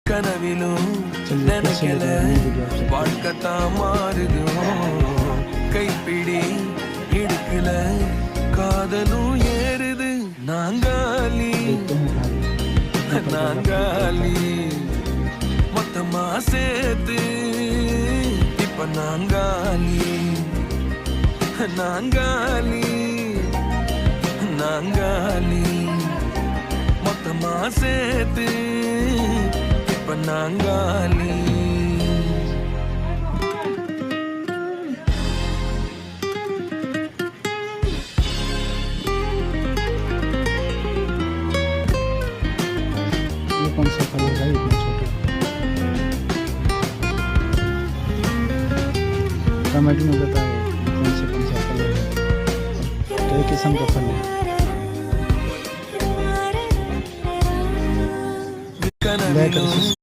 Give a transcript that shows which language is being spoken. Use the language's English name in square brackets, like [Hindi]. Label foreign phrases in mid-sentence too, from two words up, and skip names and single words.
[Tamil] கனவிலும் நினைக்கல வாழ்க்கத்தான் மாறுதோ கைப்பிடி இடுக்கல காதலும் ஏறுது நாங்காலி நாங்காலி மொத்தமா சேர்த்து இப்ப நாங்காலி நாங்காலி நாங்காலி மொத்தமா சேர்த்து இப்ப நாங்காலி [Hindi] कौन सा कलर है इतना छोटा टमाटो में बताए कौन सा कलर है तो एक किस्म का फल है।